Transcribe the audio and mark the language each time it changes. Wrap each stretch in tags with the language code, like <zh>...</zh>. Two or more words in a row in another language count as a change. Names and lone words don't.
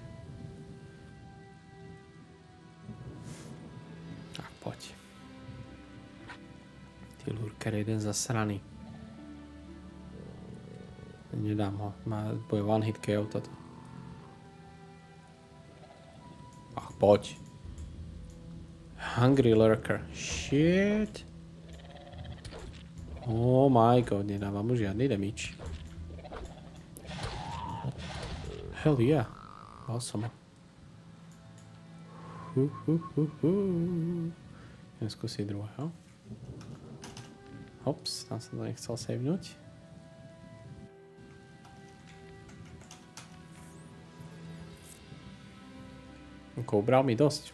<sk>A poď. Tí lurker jeden zasraný. Nedám ho. Bude</sk> <en>one hit KO</en> <sk>toto. Ach, poď.</sk> <en>Hungry lurker. Shit. Oh my god,</en> <sk>nedávam mu žiadny damage.</sk> <en>Hell yeah. Awesome.</en> <sk>Idem skúsiť druhého. Hops, tam som to nechcel savenúť. Ubral mi dosť.</sk>